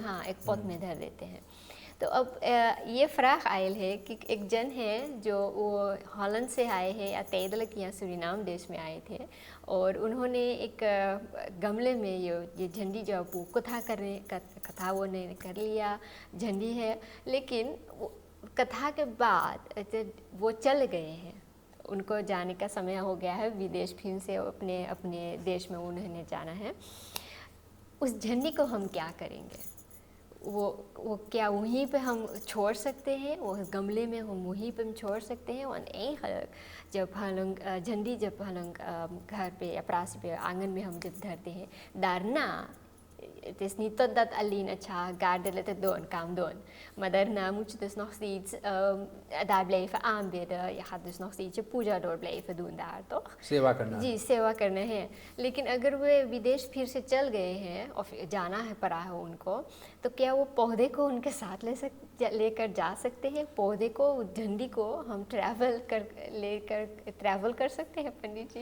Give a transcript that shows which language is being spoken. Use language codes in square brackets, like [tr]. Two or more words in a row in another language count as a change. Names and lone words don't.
[hns] हाँ एक पॉट में धर देते हैं। तो अब ये फ्राख आयल है कि एक जन है जो वो हॉलैंड से आए हैं या तैदलक या सूरीनाम देश में आए थे, और उन्होंने एक गमले में ये झंडी जो वो कथा वो ने कर लिया, झंडी है, लेकिन कथा के बाद वो चल गए हैं, उनको जाने का समय हो गया है विदेश, फिर से अपने देश में उन्होंने जाना है। उस झंडी को हम क्या करेंगे? वो क्या वहीं पे हम छोड़ सकते हैं? वो गमले में हम वहीं पे हम छोड़ सकते हैं? और eigenlijk जब हम लोग झंडी जब हम लोग घर पे या प्रासी पे आंगन में हम जब धरते हैं, [nl] daarna het is niet dat alleen het gaardelen te doen kan doen, maar daarna moet je dus nog steeds daar blijven aanbidden. Je gaat dus nog steeds je puja door blijven doen daar, toch? [hns] सेवा करना जी, सेवा करना है। लेकिन अगर वे विदेश फिर से चल गए हैं और जाना है पड़ा है उनको, तो क्या वो पौधे को उनके साथ लेकर जा सकते हैं? पौधे को, झंडी को हम ट्रैवल कर सकते हैं पंडित जी?